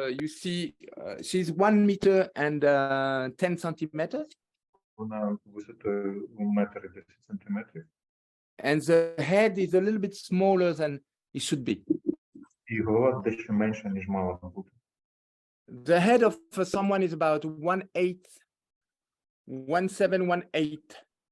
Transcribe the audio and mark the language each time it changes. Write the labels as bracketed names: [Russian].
[English] You see, she's 1 meter and 10 centimeters. [Ukrainian] Вона висотою 1,10 сантиметрів. [English] And the head is a little bit smaller than it should be. [Ukrainian] І голова дещо менша, ніж мала бути. [English] The head of someone is about 1/8, 1/7, 1/8.